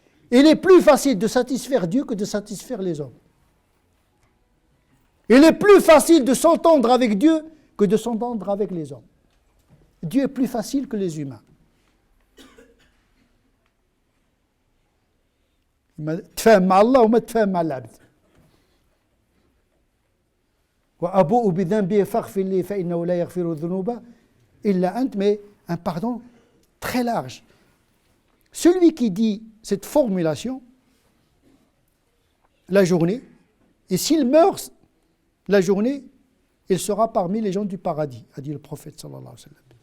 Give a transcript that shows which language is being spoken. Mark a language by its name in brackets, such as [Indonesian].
[French] Il est plus facile de satisfaire Dieu que de satisfaire les hommes. Il est plus facile de s'entendre avec Dieu que de s'entendre avec les hommes. Dieu est plus facile que les humains. [Arabic] تفاهم مع الله وما تفاهم مع العبد. وأبوء بذنبي فاغفر لي فإنه لا يغفر الذنوب إلا أنت. [French] Mais un pardon très large. Celui qui dit cette formulation la journée, et s'il meurt la journée, il sera parmi les gens du paradis, a dit le prophète [Arabic] sallallahu alayhi wa sallam.